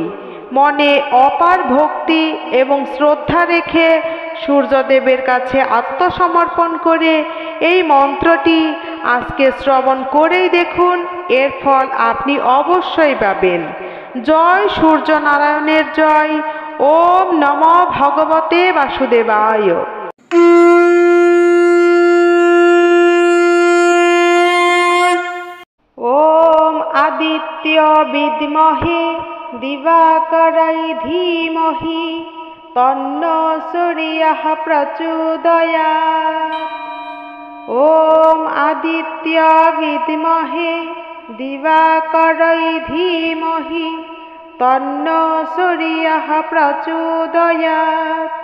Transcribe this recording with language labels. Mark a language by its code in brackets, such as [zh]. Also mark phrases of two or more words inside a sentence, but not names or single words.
[bn] মনে অপার ভক্তি এবং শ্রদ্ধা রেখে সূর্যদেবের কাছে আত্মসমর্পণ করে এই মন্ত্রটি আজকে শ্রবণ করেই দেখুন, এর ফল আপনি অবশ্যই পাবেন। জয় সূর্য নারায়ণের জয়। [sa] ওম নমো ভগবতে বাসুদেবায়। ওম আদিত্য বিদ্মহে দিবাকরাই ধীমহি তন্নো সূর্যঃ প্রচোদয়াৎ। ওম আদিত্য বিদ্মহে দিবাকরাই ধীমহি তন্নো সূর্যঃ প্রচোদয়াৎ।